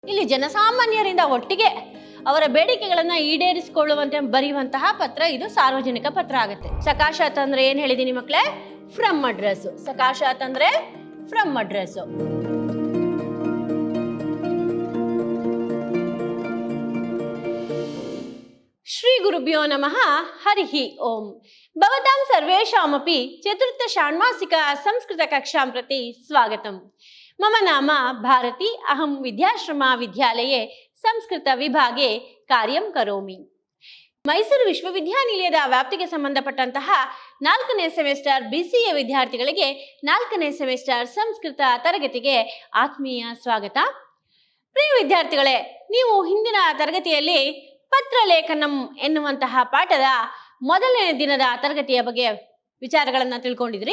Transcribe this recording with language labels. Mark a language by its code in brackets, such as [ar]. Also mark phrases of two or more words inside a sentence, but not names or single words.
[kn] ಇಲ್ಲಿ ಜನಸಾಮಾನ್ಯರಿಂದ ಒಟ್ಟಿಗೆ ಅವರ ಬೇಡಿಕೆಗಳನ್ನ ಈಡೇರಿಸಿಕೊಳ್ಳುವಂತೆ ಬರೆಯುವಂತಹ ಪತ್ರ ಇದು ಸಾರ್ವಜನಿಕ ಪತ್ರ ಆಗುತ್ತೆ. ಸಕಾಶಾತ್ ಅಂದ್ರೆ ಏನ್ ಹೇಳಿದೀನಿ ಮಕ್ಕಳೇ? [en] from address. [kn] ಸಕಾಶಾತ್ ಅಂದ್ರೆ [en] from address. [sa] ಶ್ರೀ ಗುರುಭ್ಯೋ ನಮಃ. ಹರಿಹಿ ಓಂ. ಭವತಾಂ ಸರ್ವೇಷಾಮಪಿ ಚತುರ್ಥ ಷಾಣ್ಮಾಸಿಕ ಸಂಸ್ಕೃತ ಕಕ್ಷಾಂ ಪ್ರತಿ ಸ್ವಾಗತಂ. ಮಮ ನಾಮ ಭಾರತಿ. ಅಹಂ ವಿದ್ಯಾಶ್ರಮ ವಿದ್ಯಾಲಯೇ ಸಂಸ್ಕೃತ ವಿಭಾಗೆ ಕಾರ್ಯಂ ಕರೋಮಿ. [kn] ಮೈಸೂರು ವಿಶ್ವವಿದ್ಯಾನಿಲಯದ ವ್ಯಾಪ್ತಿಗೆ ಸಂಬಂಧಪಟ್ಟಂತಹ 4ನೇ ಸೆಮಿಸ್ಟರ್ BCA ವಿದ್ಯಾರ್ಥಿಗಳಿಗೆ 4ನೇ ಸೆಮಿಸ್ಟರ್ ಸಂಸ್ಕೃತ ತರಗತಿಗೆ ಆತ್ಮೀಯ ಸ್ವಾಗತ. ಪ್ರಿಯ ವಿದ್ಯಾರ್ಥಿಗಳೇ, ನೀವು ಹಿಂದಿನ ತರಗತಿಯಲ್ಲಿ ಪತ್ರಲೇಖನಂ ಎನ್ನುವಂತಹ ಪಾಠದ ಮೊದಲನೇ ದಿನದ ತರಗತಿಯ ಬಗ್ಗೆ ವಿಚಾರಗಳನ್ನು ತಿಳ್ಕೊಂಡಿದ್ರಿ.